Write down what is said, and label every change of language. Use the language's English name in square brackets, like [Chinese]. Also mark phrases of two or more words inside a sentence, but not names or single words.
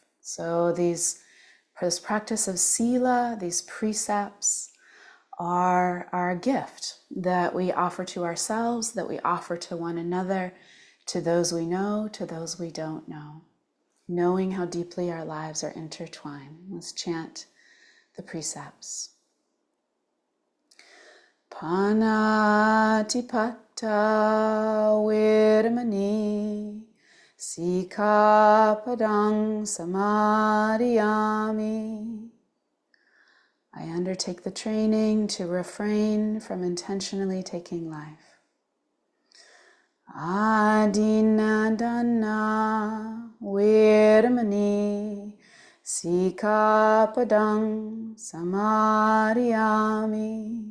[English] So this practice of sila, these precepts, are our gift that we offer to ourselves, that we offer to one another, to those we know, to those we don't know, knowing how deeply our lives are intertwined. Let's chant the precepts. [Pali] Panatipata viramani sikapadang samadhiyami. [English] I undertake the training to refrain from intentionally taking life. [Pali] Adinadana Veramani Sikapadang Samadhiyami.